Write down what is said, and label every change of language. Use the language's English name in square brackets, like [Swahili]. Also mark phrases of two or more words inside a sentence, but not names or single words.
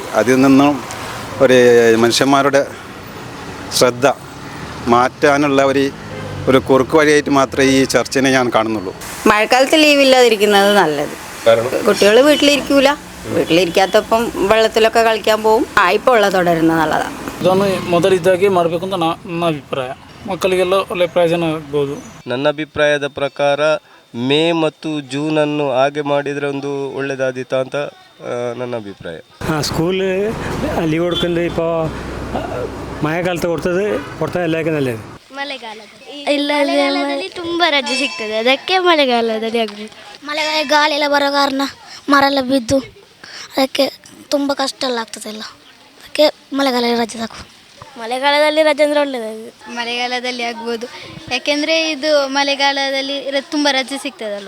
[Malayalam] അതിൽ നിന്നും ഒരു മനുഷ്യന്മാരുടെ ശ്രദ്ധ മാറ്റാനുള്ള ഒരു കുറുക്ക് വഴിയായിട്ട് മാത്രമേ ഈ ചർച്ചയെ ഞാൻ കാണുന്നുള്ളൂ. മഴക്കാലത്ത് ലീവില്ലാതിരിക്കുന്നത് നല്ലത്. കുട്ടികൾ വീട്ടിലിരിക്കൂല, വീട്ടിലിരിക്കാത്തപ്പം വെള്ളത്തിലൊക്കെ കളിക്കാൻ പോകും. ഇപ്പോൾ ಉಳ್ಳ തുടരുന്നത് നല്ലതാണ്. [Kannada] ಇದನ್ನು ಮೊದಲಿದ್ದಾಗಿ ಮಾಡಬೇಕು ಅಂತ ನನ್ನ ಅಭಿಪ್ರಾಯ. ಮಕ್ಕಳಿಗೆಲ್ಲ ಒಳ್ಳೆ ಪ್ರಯೋಜನ ಆಗ್ಬೋದು. ನನ್ನ ಅಭಿಪ್ರಾಯದ ಪ್ರಕಾರ ಮೇ ಮತ್ತು ಜೂನನ್ನು ಹಾಗೆ ಮಾಡಿದರೆ ಒಂದು ಒಳ್ಳೆಯದಾದೀತ ಅಂತ ನನ್ನ ಅಭಿಪ್ರಾಯ. [Malayalam] സ്കൂളിൽ ലീവ് കൊടുക്കുന്നത് ഇപ്പോൾ മഴക്കാലത്ത് കൊടുത്താൽ എല്ലാവർക്കും നല്ലത്. [Kannada] ಮಳೆಗಾಲದಲ್ಲಿ ತುಂಬ ರಜೆ ಸಿಗ್ತದೆ, ಅದಕ್ಕೆ ಮಳೆಗಾಲದಲ್ಲಿ ಆಗಬೇಕು. ಮಳೆಗಾಲ ಗಾಳಿ ಎಲ್ಲ ಬರೋ ಕಾರಣ ಮರ ಎಲ್ಲ ಬಿದ್ದು ಅದಕ್ಕೆ ತುಂಬ ಕಷ್ಟ ಎಲ್ಲ ಆಗ್ತದೆಲ್ಲ, ಅದಕ್ಕೆ ಮಳೆಗಾಲದಲ್ಲಿ ರಜೆ ಸಾಕು. ಮಳೆಗಾಲದಲ್ಲಿ ರಜೆ ಅಂದರೆ ಒಳ್ಳೆಯದು. ಮಳೆಗಾಲದಲ್ಲಿ ಆಗ್ಬೋದು, ಯಾಕೆಂದರೆ ಇದು ಮಳೆಗಾಲದಲ್ಲಿ ತುಂಬ ರಜೆ ಸಿಗ್ತದಲ್ವ.